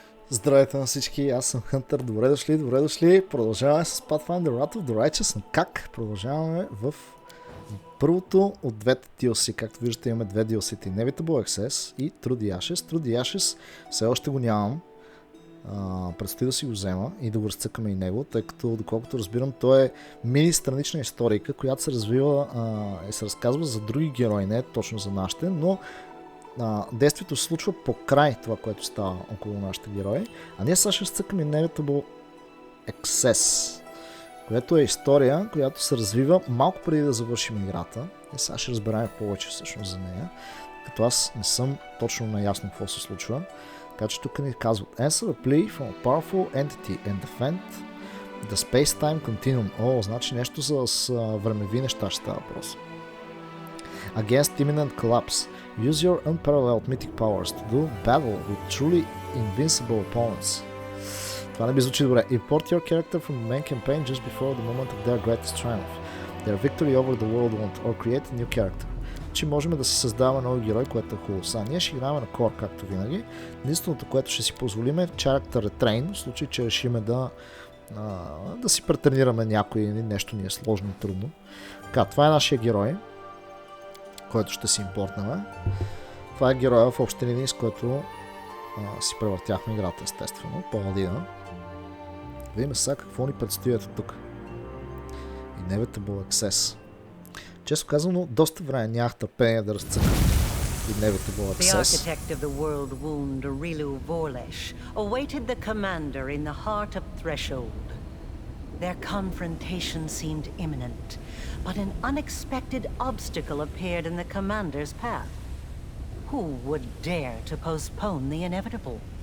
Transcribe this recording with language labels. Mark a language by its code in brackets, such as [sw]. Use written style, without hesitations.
[bg] Здравейте на всички, аз съм Хънтър, добре дошли. Продължаваме с Pathfinder Wrath of the Righteous, но как? Продължаваме в първото от двете DLC. Както виждате, имаме две DLC-та, Inevitable Access и True Ashes. True Ashes все още го нямам. Предстои да си го взема и да го разцъкаме и него, тъй като, доколкото разбирам, той е мини странична историка, която се развива и се разказва за други герои, не точно за нашите, но действието се случва по край това, което става около нашите герои. А ние сега ще разцъкаме Inevitable Access, което е история, която се развива малко преди да завършим играта. И сега ще разберем повече всъщност за нея, като аз не съм точно наясно какво се случва. Така че тук ни казват [en] Answer a plea from a powerful entity and defend the space-time continuum. [bg] Значи нещо с времеви неща ще става въпрос. [en] Against imminent collapse, use your unparalleled mythic powers to do battle with truly invincible opponents. [bg] Това не би звучи добре. [en] Import your character from the main campaign just before the moment of their greatest triumph. Their victory over the world won't, or create a new character. [bg] Че можем да си създаваме нови герой, което е хубаво. Сега ние ще играем на кор, както винаги. Единственото, което ще си позволим е Character Retrain, в случай, че решиме да си претренираме някой или нещо ни е сложно и трудно. Така, това е нашия герой, който ще си импортнем. Това е героя в общи линии, с който си превъртяхме играта, естествено. Паладина. Видим сега какво ни предстои тук. [en] Inevitable Access. [bg] Често казано, доста време нямах търпение да разцъкам Inevitable Access. [en] The architect of the world wound, Rilu Vorlesh, awaited the commander in the heart of Threshold. Their confrontation seemed imminent, but an unexpected obstacle appeared in the commander's path. Who would dare to postpone the inevitable?